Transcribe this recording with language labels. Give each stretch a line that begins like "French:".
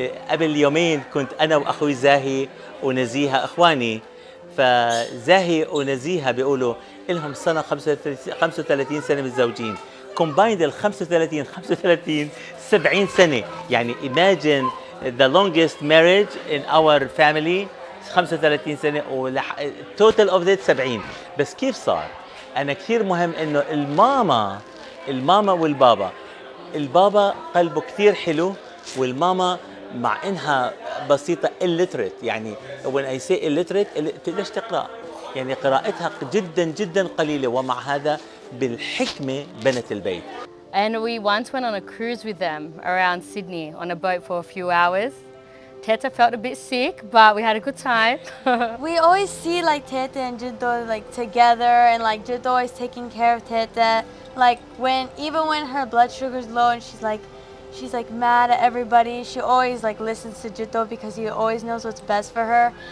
Arabic: قبل يومين كنت أنا وأخوي زاهي ونزيهة إخواني، فزاهي ونزيهة بيقولوا إلهم سنة 35 سنة متزوجين.
English: combined
Arabic: ال 35 70 سنة. يعني
English: imagine the longest marriage in our family 35
Arabic: سنة
English: total of that 70.
Arabic: بس كيف صار؟ أنا كثير مهم إنه الماما والبابا. البابا قلبه كثير حلو، والماما مع إنها بسيطة
English: illiterate.
Arabic: يعني
English: when I say illiterate
Arabic: تقدرش تقرأ، يعني قراءتها جدا قليلة، ومع هذا بالحكمة بنت البيت.
English: And we once went on a cruise with them around Sydney on a boat for a few hours Teta felt a bit sick, but we had a good time. We always see like Teta and Jiddo like together, and like Jiddo always taking care of Teta. Like even when her blood sugar's low and she's like mad at everybody, she always like listens to Jiddo because he always knows what's best for her.